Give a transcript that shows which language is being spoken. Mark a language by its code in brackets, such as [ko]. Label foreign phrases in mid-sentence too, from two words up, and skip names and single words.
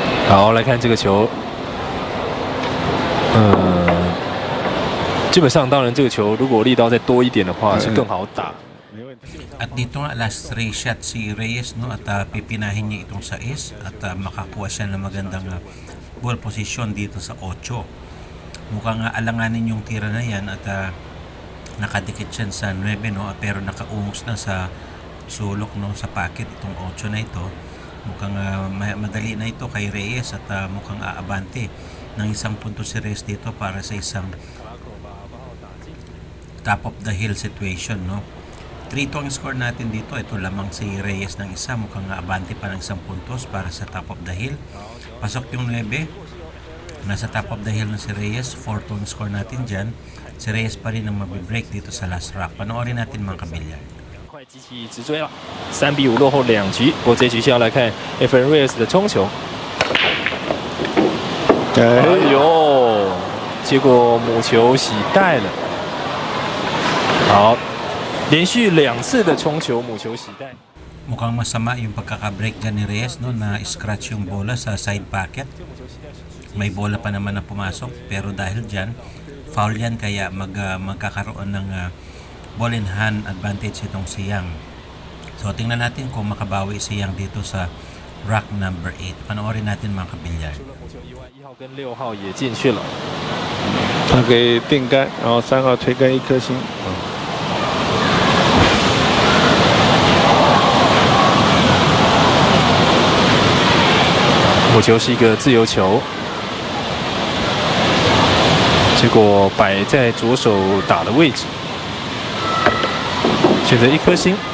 [zh] 好，来看这个球，基本上当然这个球如果力道再多一点的话是更好打。 [tl] At dito nga [en] last 3 shot [tl] si Reyes, no, at pipinahin niya itong sa ace at makakuha siya ng magandang [en] ball position [tl] dito sa 8. Mukhang alanganin yung tira na yan at nakadikit siya sa 9, no, pero nakaungos na sa sulok, no, sa packet itong 8 na ito. Mukhang madali na ito kay Reyes at mukhang aabante ng isang punto si Reyes dito para sa isang [en] top of the hill situation, [tl] no. 3-2 ang score natin dito. Ito lamang si Reyes ng isa. Mukhang abante pa ng isang puntos para sa [en] top of the hill. [tl] Pasok yung 9. Nasa [en] top of the hill [tl] na si Reyes. 4-2 ang score natin dyan. Si Reyes pa rin ang mabibreak dito sa [en] last rock. [tl] Panoorin natin mga kabilyar. [zh] 快机器直追了，3比5落后2局。不过这局先要来看 Efren Reyes 的冲球。哎呦，结果母球洗带了。好。连续2次的冲球，母球洗带。 [tl] Mukhang masama yung pagkaka-break dyan ni Reyes, no, na scratch yung bola sa [en] side pocket. [tl] May bola pa naman na pumasok pero dahil dyan, foul yan kaya magkakaroon ng [en] ball in hand advantage [tl] itong si Yang. So tingnan natin kung makabawi si Yang dito sa [en] rack number 8. [tl] Panoorin natin mga kabilyar. [zh] 1 号跟6号也进去了。他给定杆，然后3号推杆1颗星。母球是一个自由球，结果摆在左手打的位置，选择1颗星，